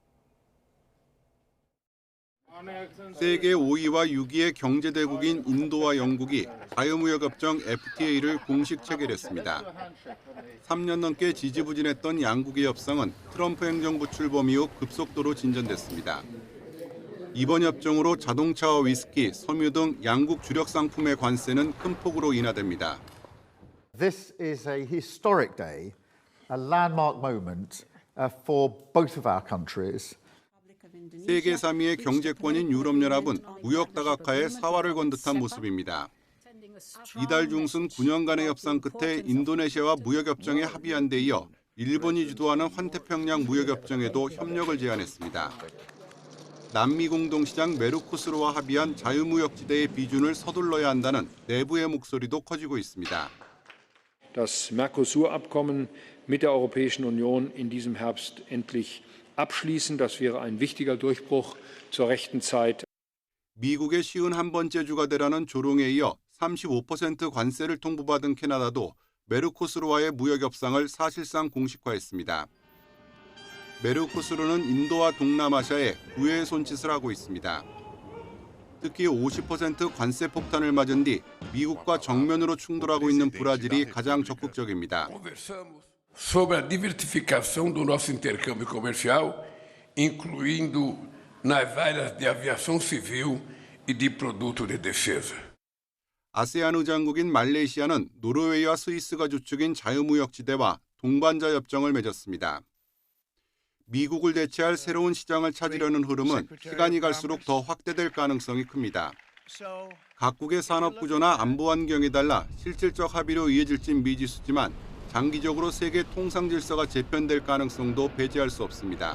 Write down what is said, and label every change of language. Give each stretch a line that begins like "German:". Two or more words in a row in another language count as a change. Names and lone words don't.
Korean: 세계 5위와 6위의 경제대국인 인도와 영국이 자유무역협정 FTA를 공식 체결했습니다. 3년 넘게 지지부진했던 양국의 협상은 트럼프 행정부 출범 이후 급속도로 진전됐습니다. 이번 협정으로 자동차와 위스키, 섬유 등 양국 주력 상품의 관세는 큰 폭으로 인하됩니다.
English: This is a historic day, a landmark moment for both of our countries.
Korean: 세계 3위의 경제권인 유럽연합은 무역 다각화에 사활을 건 듯한 모습입니다. 이달 중순 9년간의 협상 끝에 인도네시아와 무역협정에 합의한 데 이어 일본이 주도하는 환태평양 무역협정에도 협력을 제안했습니다. 남미 공동시장 메르코스르와 합의한 자유무역지대의 비준을 서둘러야 한다는 내부의 목소리도 커지고 있습니다.
German: Das Mercosur-Abkommen mit der Europäischen Union in diesem Herbst endlich abschließen. Das wäre ein wichtiger Durchbruch zur rechten Zeit.
Korean: 미국의 쉬운 한 번째 주가 되라는 조롱에 이어 35% 관세를 통보받은 캐나다도 메르코스르와의 무역 협상을 사실상 공식화했습니다. 메르코스르는 인도와 동남아시아에 구애의 손짓을 하고 있습니다. 특히 50% 관세 폭탄을 맞은 뒤 미국과 정면으로 충돌하고 있는 브라질이 가장 적극적입니다.
Portuguese: Sobre a diversificação do nosso intercâmbio comercial, incluindo nas áreas de aviação civil e de produto de defesa.
Korean: 아세안 의장국인 말레이시아는 노르웨이와 스위스가 주축인 자유무역지대와 동반자 협정을 맺었습니다. 미국을 대체할 새로운 시장을 찾으려는 흐름은 시간이 갈수록 더 확대될 가능성이 큽니다. 각국의 산업 구조나 안보 환경에 달라 실질적 합의로 이어질진 미지수지만 장기적으로 세계 통상 질서가 재편될 가능성도 배제할 수 없습니다.